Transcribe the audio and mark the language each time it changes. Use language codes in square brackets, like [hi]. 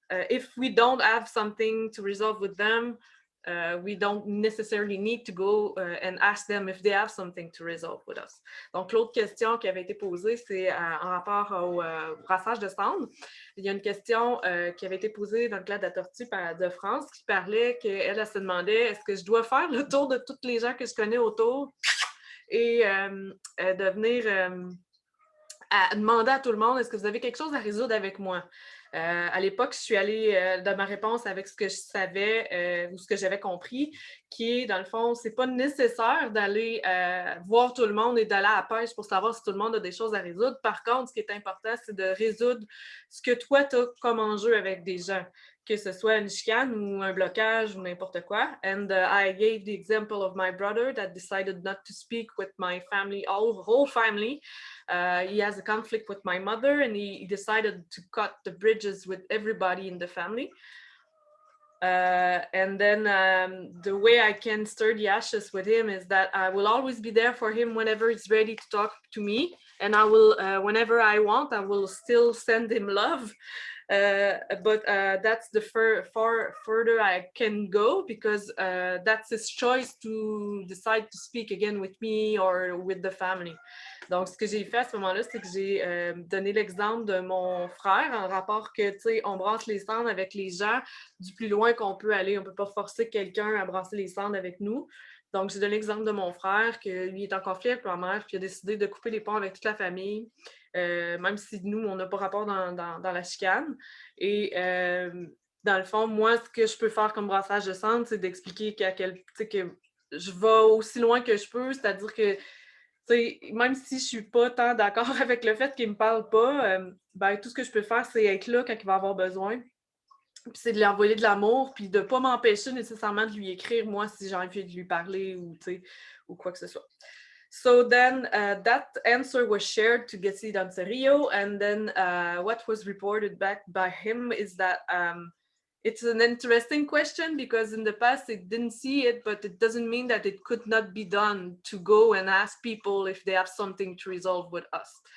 [en] If we don't have something to resolve with them, we don't necessarily need to go and ask them if they have something to resolve with us. [fr] Donc, l'autre question qui avait été posée, c'est en rapport au brassage de cendres. Il y a une question qui avait été posée dans le cadre de la tortue de France qui parlait qu'elle se demandait est-ce que je dois faire le tour de toutes les gens que je connais autour et de venir à demander à tout le monde est-ce que vous avez quelque chose à résoudre avec moi? À l'époque, je suis allée dans ma réponse avec ce que je savais ou ce que j'avais compris, qui est, dans le fond, c'est pas nécessaire d'aller voir tout le monde et d'aller à la pêche pour savoir si tout le monde a des choses à résoudre. Par contre, ce qui est important, c'est de résoudre ce que toi, tu as comme enjeu avec des gens, que ce soit une chicane ou un blocage ou n'importe quoi. [en] And I gave the example of my brother that decided not to speak with my family, whole family. He has a conflict with my mother and he decided to cut the bridges with everybody in the family. And then the way I can stir the ashes with him is that I will always be there for him whenever he's ready to talk to me. And I will, whenever I want, I will still send him love. But that's the further I can go because that's his choice to decide to speak again with me or with the family. [fr] Donc, ce que j'ai fait à ce moment-là, c'est que j'ai donné l'exemple de mon frère en rapport que, tu sais, on brasse les cendres avec les gens du plus loin qu'on peut aller. On ne peut pas forcer quelqu'un à brasser les cendres avec nous. Donc, j'ai donné l'exemple de mon frère, que lui est en conflit avec ma mère, puis il a décidé de couper les ponts avec toute la famille, même si nous, on n'a pas rapport dans la chicane. Et dans le fond, moi, ce que je peux faire comme brassage de cendres, c'est d'expliquer que je vais aussi loin que je peux, c'est-à-dire que même si je ne suis pas tant d'accord avec le fait qu'il ne me parle pas, ben, tout ce que je peux faire, c'est être là quand il va avoir besoin. Puis c'est de lui envoyer de l'amour, puis de ne pas m'empêcher nécessairement de lui écrire, moi, si j'ai envie de lui parler ou quoi que ce soit. [en] So then that answer was shared to Gessi Dancerio, and then what was reported back by him is that it's an interesting question because in the past it didn't see it, but it doesn't mean that it could not be done to go and ask people if they have something to resolve with us.